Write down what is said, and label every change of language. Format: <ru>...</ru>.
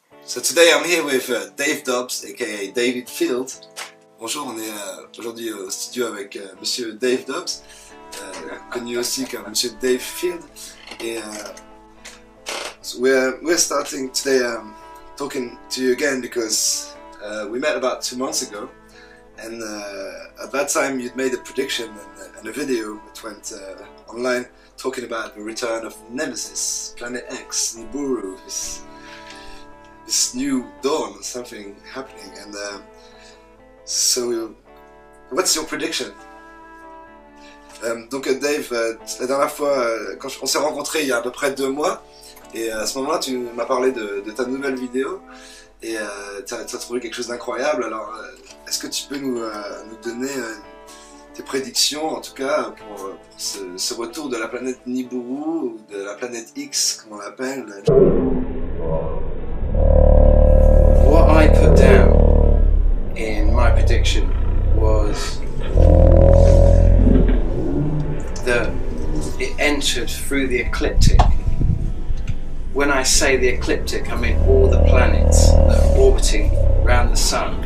<en>So today I'm here with Dave Dubs, aka David Field.</en> <fr>Bonjour, on est aujourd'hui au studio avec Monsieur Dave Dubs, connu aussi comme Monsieur Dave Field. Et</fr> <en>so we're starting today talking to you again because we met about 2 months ago, and at that time you'd made a prediction and a video that went online talking about the return of Nemesis, Planet X, Nibiru, this new dawn, something happening. And so what's your prediction?</en> <fr>Donc Dave, la dernière fois, quand on s'est rencontrés il y a à peu près 2 mois, et à ce moment-là tu m'as parlé de ta nouvelle vidéo, et tu as trouvé quelque chose d'incroyable. Alors est-ce que tu peux nous donner tes prédictions, en tout cas pour ce retour de la planète Nibiru, ou de la planète X comme on l'appelle?</fr> <en>What I put down in my prediction was that it entered through the ecliptic. When I say the ecliptic, I mean all the planets that are orbiting around the sun.</en>